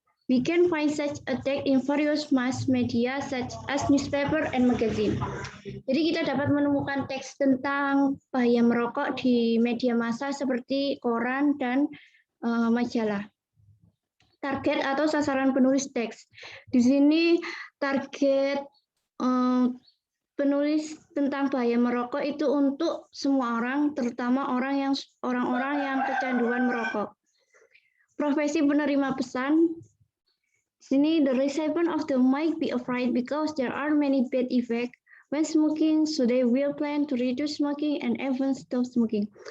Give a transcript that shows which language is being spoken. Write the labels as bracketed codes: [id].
[en] We can find such a text in various mass media such as newspaper and magazine. [id] Jadi kita dapat menemukan teks tentang bahaya merokok di media massa seperti koran dan majalah. Target atau sasaran penulis teks. Di sini target penulis tentang bahaya merokok itu untuk semua orang, terutama orang-orang yang kecanduan merokok. Profesi penerima pesan. Sini, [en] the recipient of the might be afraid because there are many bad effects when smoking, so they will plan to reduce smoking and even stop smoking.